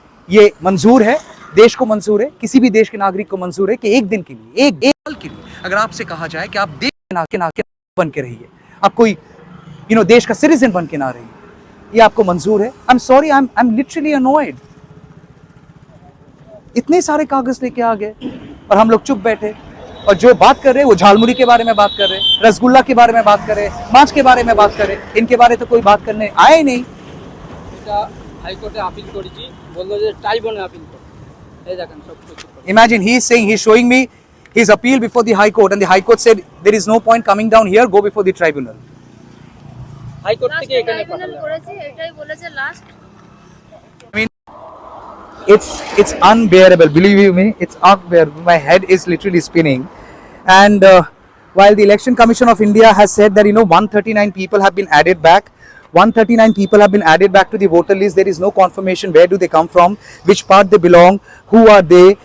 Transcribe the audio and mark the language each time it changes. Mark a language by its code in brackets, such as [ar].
[hi] ये मंजूर है, देश को मंजूर है, किसी भी देश के नागरिक को मंजूर है कि एक दिन के लिए, एक साल के लिए अगर आपसे कहा जाए कि आप देश के नागरिक बन के रहिए, आप कोई देश का सिटीजन बन के ना रहिए, ये आपको मंजूर है. [en] I am sorry, I am literally annoyed. [hi] इतने सारे कागज लेके आ गए और हम लोग चुप बैठे. और जो बात कर रहे हैं वो झालमुरी के बारे में बात कर रहे हैं, रसगुल्ला के बारे में बात कर रहे हैं, मांस के बारे में बात कर रहे हैं. इनके बारे तो कोई बात करने आए ही नहीं. [bn] हाईकोर्टे अपील করেছি, বললো যে ট্রাইব্যুনালে अपील করো. এই দেখেন সব কিছু. [en] Imagine he's showing me his appeal before the High Court, and the High Court said there is no point coming down here, go before the tribunal. [bn] High court থেকে এখানে পাঠালো. করেছি, এটাই বলেছে last. [en] I mean, it's unbearable. Believe me, it's unbearable. My head is literally spinning. And while the Election Commission of India has said that 139 people have been added back, 139 people have been added back to the voter list. There is no confirmation where do they come from, which part they belong, who are they.